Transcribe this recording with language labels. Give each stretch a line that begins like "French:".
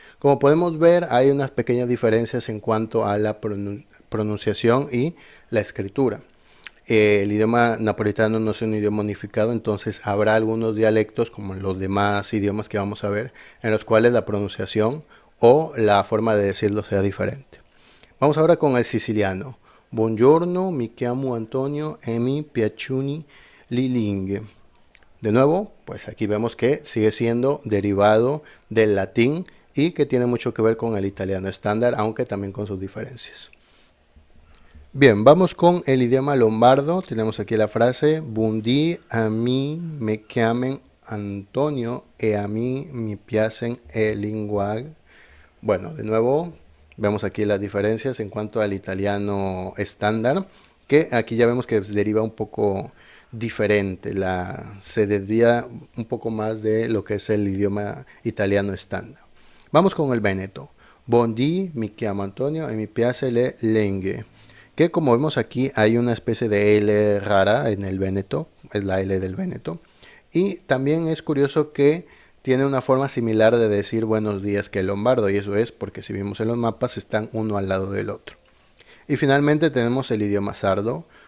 Spanish: Como podemos ver, hay unas pequeñas diferencias en cuanto a la pronunciación y la escritura. El idioma napolitano no es un idioma unificado, entonces habrá algunos dialectos, como en los demás idiomas que vamos a ver, en los cuales la pronunciación o la forma de decirlo sea diferente. Vamos ahora con el siciliano.
Italian: Buongiorno, mi chiamo Antonio e mi piacciono le lingue.
Spanish: De nuevo, pues aquí vemos que sigue siendo derivado del latín y que tiene mucho que ver con el italiano estándar, aunque también con sus diferencias. Bien, vamos con el idioma lombardo. Tenemos aquí la frase
Lombard: Buondì, a mí me chiamen Antonio e a mí mi piacen el linguaggio.
Spanish: Bueno, de nuevo, vemos aquí las diferencias en cuanto al italiano estándar, que aquí ya vemos que deriva un poco diferente, se desvía un poco más de lo que es el idioma italiano estándar. Vamos con el veneto.
Venetian: Buondì, mi chiamo Antonio e mi piace le lingue.
Spanish: Que como vemos aquí hay una especie de L rara en el veneto, es la L del veneto. Y también es curioso que tiene una forma similar de decir buenos días que el lombardo, y eso es porque si vimos en los mapas están uno al lado del otro. Y finalmente tenemos el idioma sardo.